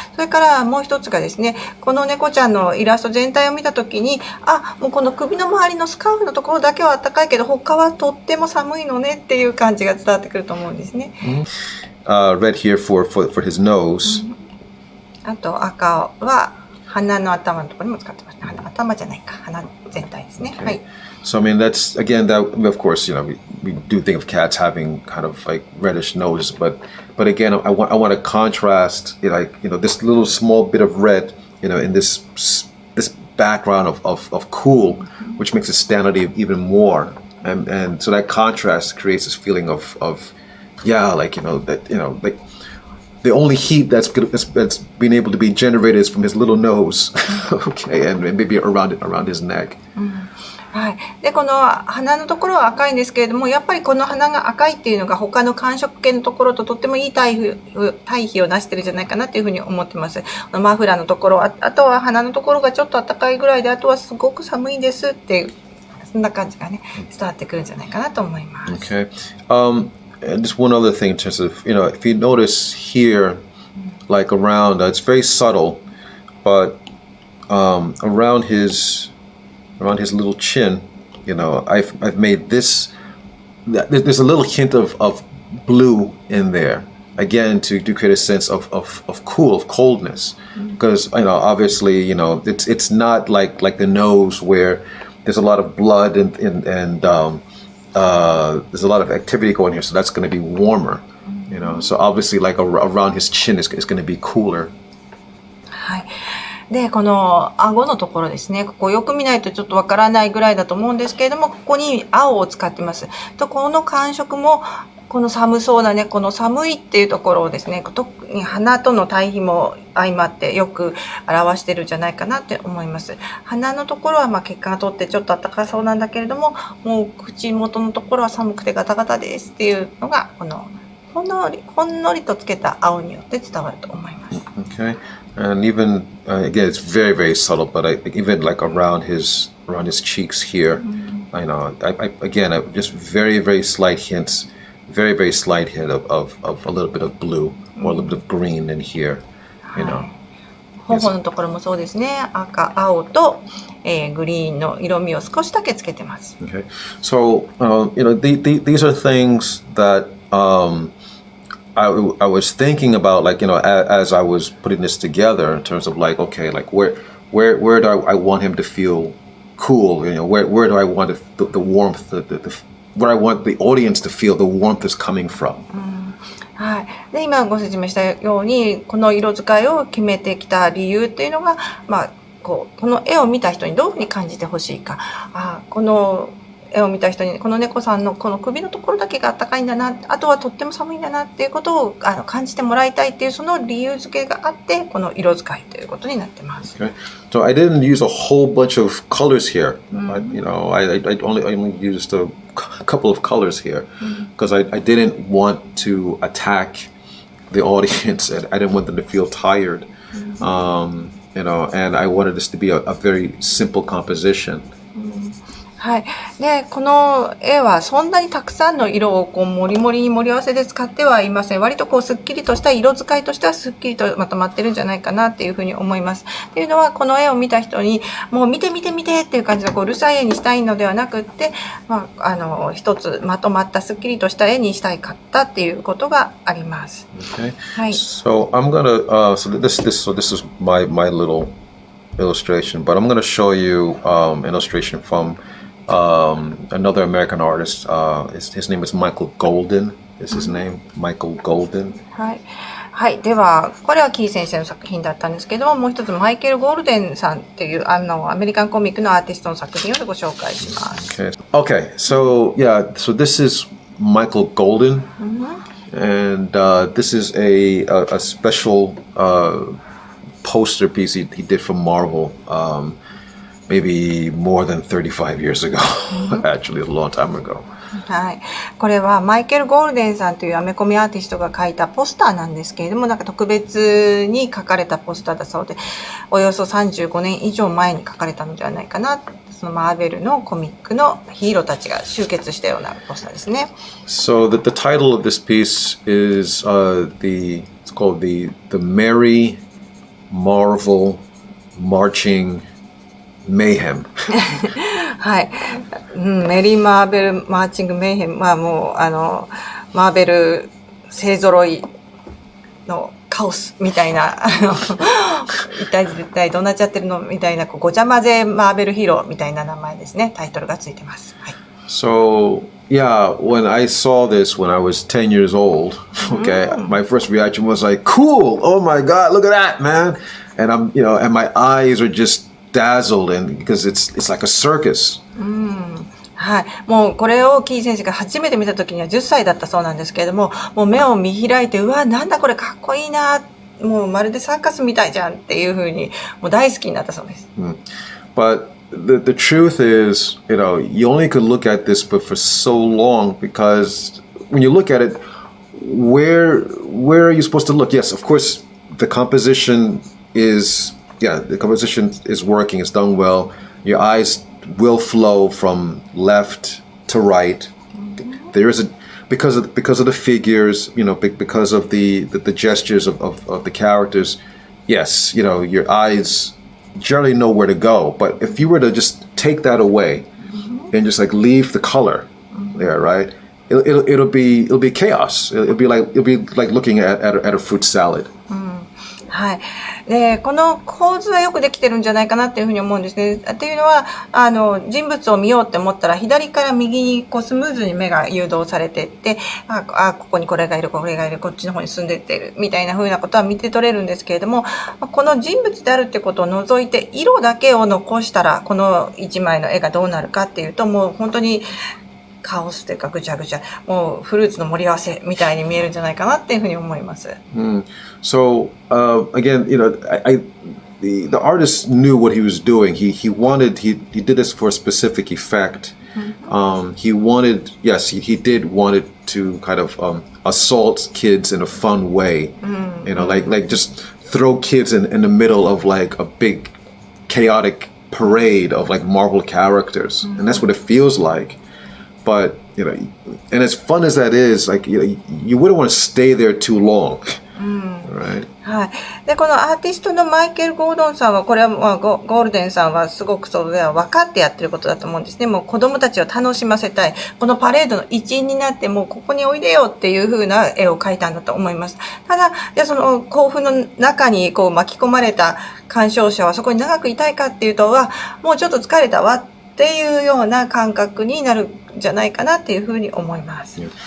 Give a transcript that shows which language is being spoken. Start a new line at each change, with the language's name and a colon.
Japanese: それからもう一つがですね、この猫ちゃんのイラスト全体を見たときに、もうこの首の周りのスカーフのところだけは暖かいけど、他はとっても寒いのねっていう感じが伝わってくると思うんですね。
English: Red here for his nose.
Japanese: あと赤は鼻の頭のところにも使ってますね。頭じゃないか、鼻全体ですね。はい。
English: So I mean that's again that of course we do think of cats having kind of like reddish noses, but again I want to contrast this little small bit of red in this background of cool, which makes it stand out even more, and so that contrast creates this feeling of like the only heat that's being able to be generated is from his little nose, okay, and maybe around his neck.
Japanese: はい、でこの鼻のところは赤いんですけれども、やっぱりこの鼻が赤いっていうのが他の寒色系のところととってもいい対比をなしてるんじゃないかなというふうに思ってます。マフラーのところ、あとは鼻のところがちょっと暖かいぐらいで、あとはすごく寒いですっていう、そんな感じがね伝わってくるんじゃないかなと思います。
English: Okay. And just one other thing in terms of, if you notice here, like around, it's very subtle, but around his little chin, I've made this. There's a little hint of blue in there, again to create a sense of coldness, because obviously it's not like the nose where there's a lot of blood and there's a lot of activity going here, so that's going to be warmer, so obviously like around his chin is going to be cooler.
Japanese: はい。で、この顎のところですね、ここよく見ないとちょっとわからないぐらいだと思うんですけれども、ここに青を使ってます。と、この感触もこの寒そうなね、この寒いっていうところをですね、特に鼻との対比も相まってよく表してるんじゃないかなって思います。鼻のところは血管が通ってちょっと暖かそうなんだけれども、もう口元のところは寒くてガタガタですっていうのが、このほんのりとつけた青によって伝わると思います。
English: Okay, and even again, it's very very subtle, but even like around his cheeks here, I again just very very slight hints, very very slight hint of a little bit of blue or a little bit of green in here,
Japanese: 頬のところもそうですね。赤、青と、グリーンの色味を少しだけつけてます。
English: Okay, so these are things that I was thinking about like, as I was putting this together in terms of like, okay, like where do I want him to feel cool? Where do I want the warmth, where I want the audience to feel the warmth is coming from.
Japanese: はい、で今ご説明したようにこの色使いを決めてきた理由っていうのが、この絵を見た人にどういうふうに感じてほしいか、この絵を見た人にこの猫さんのこの首のところだけが暖かいんだな、あとはとっても寒いんだなっていうことを感じてもらいたいっていうその理由付けがあってこの色使いということになってます。
English: Okay. So I didn't use a whole bunch of colors here. I only used a couple of colors here because I didn't want to attack the audience and I didn't want them to feel tired. And I wanted this to be a very simple composition.
Japanese: はい、でこの絵はそんなにたくさんの色をもりもりに盛り合わせで使ってはいません。割とすっきりとした色使いとしてはすっきりとまとまってるんじゃないかなっていうふうに思います。っていうのはこの絵を見た人にもう見て見て見てっていう感じのうるさい絵にしたいのではなくって、一つまとまったすっきりとした絵にしたいかったっていうことがあります。
English: Okay.
Japanese: はい。
English: So I'm gonna this is my little illustration, but I'm gonna show you illustration from another American artist. His name is Michael Golden. Is his name Michael Golden?
Japanese: はい、はい、ではこれはキー先生の作品だったんですけども、もう一つマイケル・ゴールデンさんっていうアメリカンコミックのアーティストの作品をご紹介します。
English: Okay. So this is Michael Golden, and this is a special poster piece he did for Marvel. Maybe more than 35 years ago, actually a long time ago.
Japanese: はい、これはマイケル・ゴールデンさんというアメコミアーティストが描いたポスターなんですけれども、特別に描かれたポスターだそうで、およそ35年以上前に描かれたのではないかな。そのマーベルのコミックのヒーローたちが集結したようなポスターですね。
English: So the title of this piece is it's called the Merry Marvel Marching Mayhem.
Japanese: はい、メリー・マーベル・マーチング・メイヘム、もうマーベル勢ぞろいのカオスみたいな一体どうなっちゃってるのみたいなごちゃ混ぜマーベルヒーローみたいな名前ですね。タイトルがついてます。はい。
English: So yeah, when I saw this when I was 10 years old, okay, my first reaction was like, "Cool! Oh my God, look at that, man!" And and my eyes are just dazzled, and because it's like a circus.
Japanese: はい、もうこれをキー選手が初めて見た時には10歳だったそうなんですけれども、もう目を見開いて、うわ、なんだこれかっこいいな、もうまるでサーカスみたいじゃんっていう風にもう大好きになったそうです。
English: But the truth is, you only could look at this but for so long, because when you look at it, where are you supposed to look? Yes, of course, the composition is working, it's done well. Your eyes will flow from left to right. There is because of the figures, because of the gestures of the characters. Yes, your eyes generally know where to go. But if you were to just take that away and just like leave the color there, right? It'll be chaos. It'll be like looking at a fruit salad.
Japanese: はい、でこの構図はよくできてるんじゃないかなっていうふうに思うんですね。っていうのは人物を見ようって思ったら左から右にスムーズに目が誘導されていって、ここにこれがいるこれがいるこっちの方に進んでいっているみたいな風なことは見て取れるんですけれども、この人物であるってことを除いて色だけを残したらこの一枚の絵がどうなるかっていうと、もう本当にカオスというかぐちゃぐちゃ、もうフルーツの盛り合わせみたいに見えるんじゃないかなっていうふうに思います。
English: So again, the artist knew what he was doing. He did this for a specific effect. He did want it to kind of assault kids in a fun way. Like just throw kids in the middle of like a big chaotic parade of like Marvel characters, and that's what it feels like. But and as fun as that is, like you wouldn't want to stay there too long. Right?
Japanese: はい。で、このアーティストのマイケル・ゴードンさんは、これはまあゴールデンさんはすごくそれは分かってやってることだと思うんですね。もう子供たちを楽しませたい。このパレードの一員になって、もうここにおいでよっていう風な絵を描いたんだと思います。ただ、じゃあその興奮の中にこう巻き込まれた鑑賞者はそこに長くいたいかっていうとは、もうちょっと疲れたわっていうような感覚になるんじゃないかなっていう風に思います。